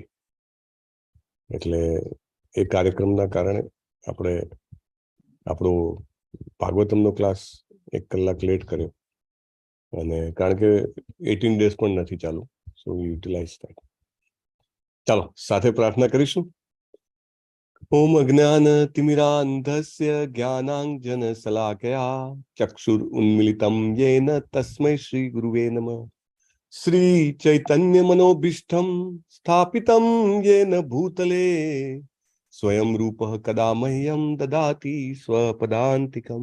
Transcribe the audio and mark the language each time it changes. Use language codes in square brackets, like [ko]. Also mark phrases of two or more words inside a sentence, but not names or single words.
[gu] એટલે એ કાર્યક્રમના કારણે આપણે આપણો ભાગવતમનો ક્લાસ 1 કલાક લેટ કર્યો અને કારણ કે 18 ડેઝ પણ નથી ચાલુ, [en] so we utilize that. [gu] ચાલો સાથે પ્રાર્થના કરીશું। [sa] ओम अज्ञान तिमिरान्धस्य ज्ञानाञ्जन शलाकया चक्षुरुन्मीलितं येन तस्मै श्री गुरुवे नमः। श्री चैतन्य मनोभीष्टं स्थापितं येन भूतले स्वयं रूपः कदा मह्यं ददाति स्वपदान्तिकं।